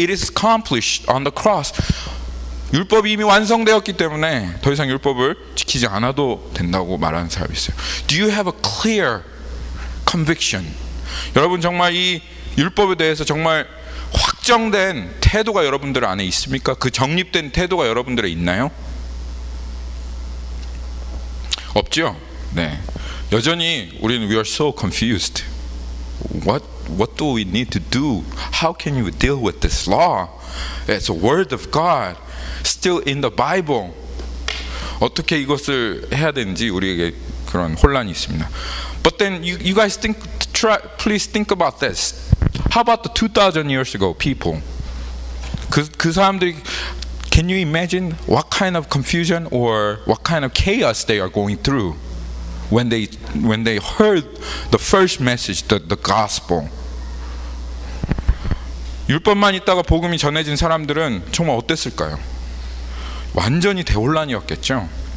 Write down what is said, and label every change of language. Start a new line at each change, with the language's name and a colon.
English: It is accomplished on the cross.
Korean: 율법이 이미 완성되었기 때문에 더 이상 율법을 지키지 않아도 된다고 말하는 사람이 있어요.
English: Do you have a clear conviction?
Korean: 여러분 정말 이 율법에 대해서 정말 확정된 태도가 여러분들 안에 있습니까? 그 정립된 태도가 여러분들에 있나요? 없죠? 네. 여전히 우리는
English: we are so confused. What do we need to do? How can you deal with this law? It's a word of God, still in the Bible.
Korean: 어떻게 이것을 해야 되는지 우리에게 그런 혼란이 있습니다.
English: But then you guys please think about this. How about the 2,000 years ago people?
Korean: 그 사람들이
English: can you imagine what kind of confusion or what kind of chaos they are going through when they heard the first message, the gospel?
Korean: 율법만 있다가 복음이 전해진 사람들은 정말 어땠을까요? 완전히 대혼란이었겠죠.